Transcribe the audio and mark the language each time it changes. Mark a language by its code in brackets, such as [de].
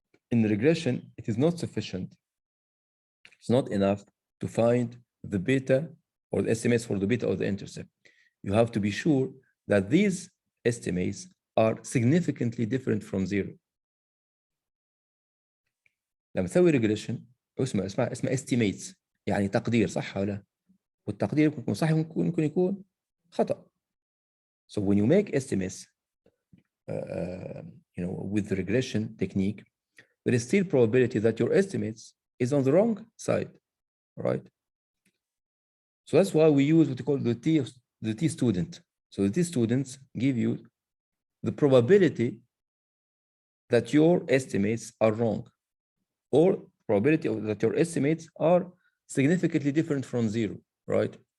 [en] In regression, it is not sufficient. It's not enough to find the beta or the estimates for the beta or the intercept. You have to be sure that these estimates are significantly different from zero. [ar] لما تسوي regression اسمه estimates يعني تقدير صح ولا؟ والتقدير ممكن يكون صح ممكن يكون خطأ. [en] So when you make estimates, with the regression technique, there is still probability that your estimates is on the wrong side, right? So that's why we use what we call the T student. So the T students give you the probability that your estimates are wrong, or probability that your estimates are significantly different from zero, right?